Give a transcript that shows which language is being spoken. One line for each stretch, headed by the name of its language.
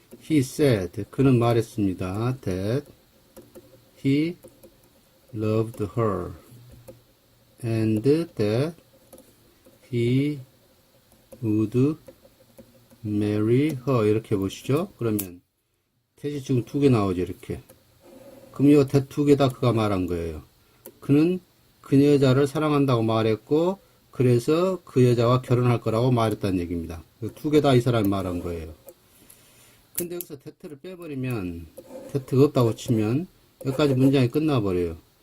English: He said,
Korean: 그는 말했습니다.
English: That he loved her and that he would marry her.
Korean: 이렇게 보시죠. 그러면 대시 지금 두 개 나오죠, 이렇게. 그럼 이 대 두 개 다 그가 말한 거예요. 그는 그 여자를 사랑한다고 말했고, 그래서 그 여자와 결혼할 거라고 말했다는 얘기입니다. 두 개 다 이 사람이 말한 거예요. 근데 여기서 대트를 빼버리면, 대트가 없다고 치면, 여기까지 문장이 끝나버려요.